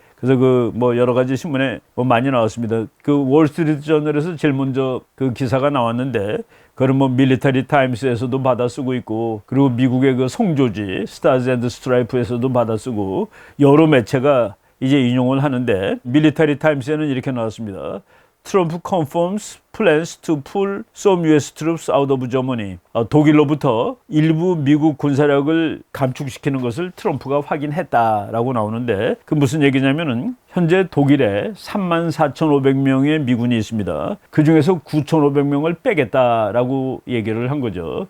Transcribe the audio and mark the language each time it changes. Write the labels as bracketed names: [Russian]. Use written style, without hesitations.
[Korean] 그래서 그 뭐 여러 가지 신문에 뭐 많이 나왔습니다. 그 월스트리트 저널에서 제일 먼저 그 기사가 나왔는데 그런 뭐 밀리터리 타임스에서도 받아쓰고 있고 그리고 미국의 그 송조지 스타즈 앤드 스트라이프에서도 받아쓰고 여러 매체가 이제 인용을 하는데 밀리터리 타임스에는 이렇게 나왔습니다. [English] 트럼프 confirms plans to pull some US troops out of Germany. [Korean] 독일로부터 일부 미국 군사력을 감축시키는 것을 트럼프가 확인했다라고 나오는데 그 무슨 얘기냐면은 현재 독일에 34,500명의 미군이 있습니다. 그 중에서 9,500명을 빼겠다라고 얘기를 한 거죠.